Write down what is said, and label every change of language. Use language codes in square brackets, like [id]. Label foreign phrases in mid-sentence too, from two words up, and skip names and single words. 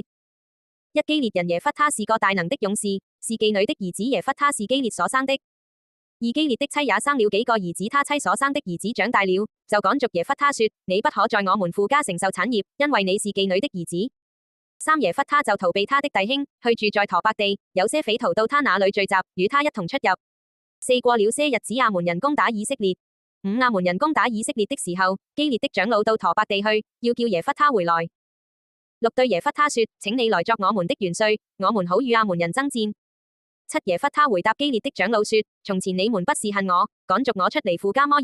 [zh] 一基列人耶弗他是個大能的勇士，是妓女的兒子耶弗他是基列所生的。二基列的妻也生了幾個兒子，他妻所生的兒子長大了，就趕逐耶弗他說：你不可在我們父家承受產業，因為你是妓女的兒子。三耶弗他就逃避他的弟兄，去住在陀伯地，有些匪徒到他那裏聚集，與他一同出入。四過了些日子，亞捫人攻打以色列。五亞捫人攻打以色列的時候，基列的長老到陀伯地去，要叫耶弗他回來。六對耶弗他說：請你來作我們的元帥，我們好與亞捫人爭戰。七耶弗他回答基列的長老說：從前你們不是恨我，趕逐我出離父家麼？